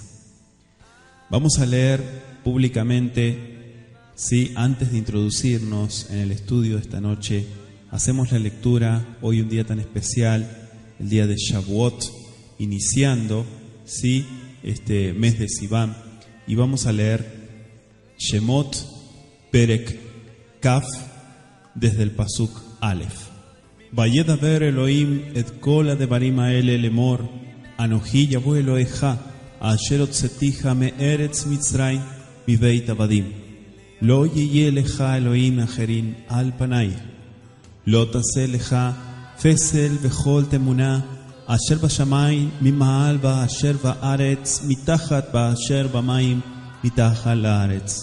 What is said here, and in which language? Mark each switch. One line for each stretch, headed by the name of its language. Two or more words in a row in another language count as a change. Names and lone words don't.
Spanish: Vamos a leer públicamente, sí, antes de introducirnos en el estudio de esta noche, hacemos la lectura, hoy un día tan especial, el día de Shavuot, iniciando, sí, este mes de Sivan, y vamos a leer Shemot,
Hebrew: פרק כ,
Spanish: desde el
Hebrew: פסוק א. וידבר אלהים את כל הדברים האלה לאמר אנכי יהוה אלהיך אשר הוצאתיך מארץ מצרים מבית עבדים. לא יהיה לך אלהים אחרים על פני. לא תעשה לך פסל וכל תמונה אשר בשמים ממעל ואשר בארץ מתחת ואשר במים מתחת לארץ.